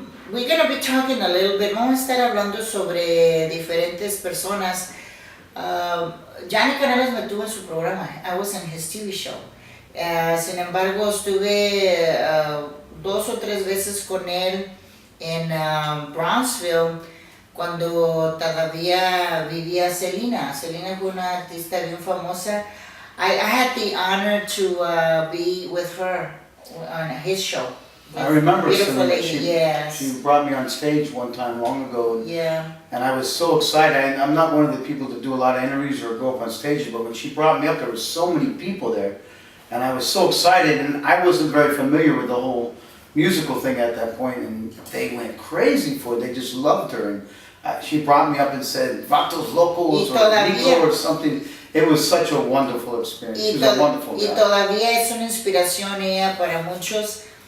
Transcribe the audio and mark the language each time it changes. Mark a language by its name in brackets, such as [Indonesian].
[English] We're going to be talking a little bit, [Spanish] vamos a estar hablando sobre diferentes personas. Johnny Canales me tuvo en su programa, [English] I was in his TV show. [Spanish] Sin embargo, estuve 2 o 3 veces con él en Brownsville, cuando todavía vivía Selena. Selena fue una artista bien famosa. [English] I had the honor to be with her on his show. I remember Beautiful Selena. lady, yes. She brought me on stage one time long ago. Yeah. And I was so excited. I'm not one of the people that do a lot of interviews or go up on stage, but when she brought me up, there were so many people there. And I was so excited, and I wasn't very familiar with the whole musical thing at that point, and they went crazy for it. They just loved her, and she brought me up and said, "Vatos locos" or "Nico" or something. It was such a wonderful experience. She was a wonderful guy. [Spanish] Y todavía es una inspiración ella para muchos.